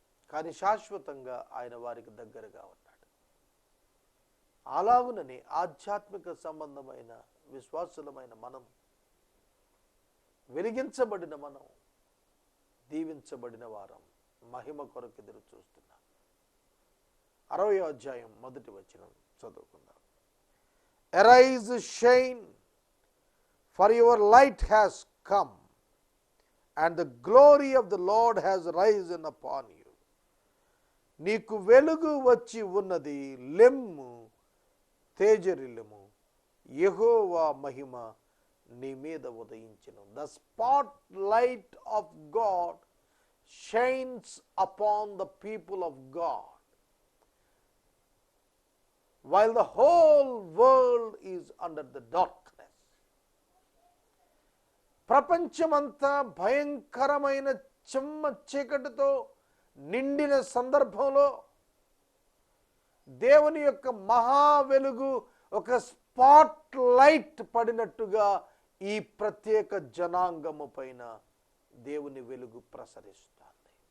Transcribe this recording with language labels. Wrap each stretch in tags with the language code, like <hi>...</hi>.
<te>కానీ శాశ్వతంగా ఆయన వారికి దగ్గరగా ఉన్నాడు. అలాగునని ఆధ్యాత్మిక సంబంధమైన విశ్వాసులమైన మనం, వెలిగించబడిన మనం, దీవించబడిన వారం మహిమ కొరకు ఎదురు చూస్తున్నాం. 60వ అధ్యాయం 1వ వచనం చదువుకుందాం.</te> <en>Arise, shine, For your light has come, and the glory of the Lord has risen upon you.</en> <te>నీకు వెలుగు వచ్చి ఉన్నది, లెమ్ము, తేజరిల్లుము, యెహోవా మహిమ నీ మీద ఉదయించెను.</te> <en>The spotlight of God shines upon the people of God, while the whole world is under the darkness.</en> <te>ప్రపంచమంతా భయంకరమైన చెమ్మ చీకటితో నిండిన సందర్భంలో దేవుని యొక్క మహా వెలుగు ఒక స్పాట్ లైట్ పడినట్టుగా ఈ ప్రత్యేక జనాంగము పైన దేవుని వెలుగు ప్రసరిస్తుంది.</te>